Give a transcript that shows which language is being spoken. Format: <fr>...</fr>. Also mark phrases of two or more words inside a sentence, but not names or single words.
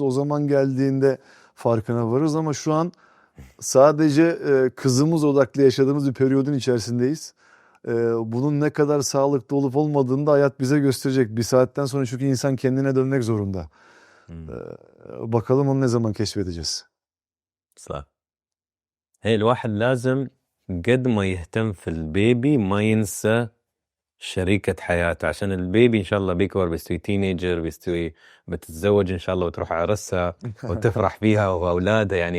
<tr>O zaman geldiğinde farkına varırız ama şu an sadece kızımız odaklı yaşadığımız bir periyodun içerisindeyiz. Bunun ne kadar sağlıklı olup olmadığını da hayat bize gösterecek. Bir saatten sonra çünkü insan kendine dönmek zorunda. Bakalım onu ne zaman keşfedeceğiz.</tr> <ar>صح. هي الواحد لازم قد ما يهتم في البيبي ما ينسى شريكة حياته، عشان البيبي إن شاء الله بيكبر بيستوي تينيجر، بتتزوج إن شاء الله وتروح عرسها وتفرح فيها وأولادها يعني.</ar>